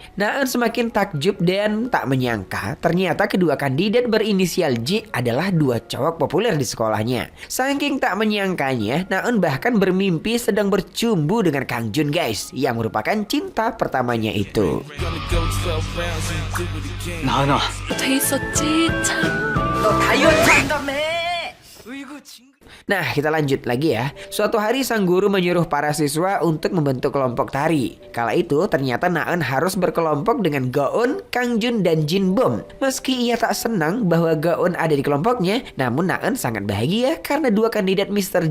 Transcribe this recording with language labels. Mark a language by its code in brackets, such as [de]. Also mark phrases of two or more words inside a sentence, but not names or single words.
[id] Naen semakin takjub dan tak menyangka ternyata kedua kandidat berinisial J adalah dua cowok populer di sekolahnya. Saking tak menyangkanya, Naen bahkan bermimpi sedang bercumbu dengan Kang Jun guys, yang merupakan cinta pertamanya itu. [ko] 나은아, 돼 있었지 참. 너 다이어트 한다며. [id] Nah, kita lanjut lagi ya. Suatu hari sang guru menyuruh para siswa untuk membentuk kelompok tari. Kala itu ternyata Naen harus berkelompok dengan Go-eun, Kang Jun, dan Jin Bom. Meski ia tak senang bahwa Go-eun ada di kelompoknya, namun Naen sangat bahagia karena dua kandidat Mr.